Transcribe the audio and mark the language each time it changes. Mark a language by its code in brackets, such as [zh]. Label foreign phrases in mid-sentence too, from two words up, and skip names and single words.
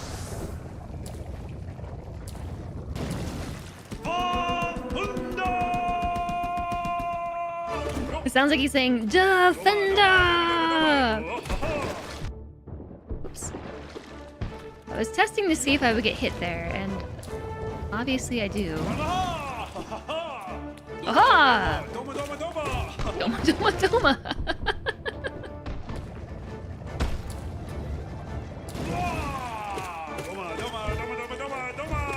[en] It sounds like he's saying Defender! Oops. I was testing to see if I would get hit there, and obviously I do. Aha! [sl] Doma, doma, doma. Doma, doma, doma. Doma, doma, doma, doma, doma, doma.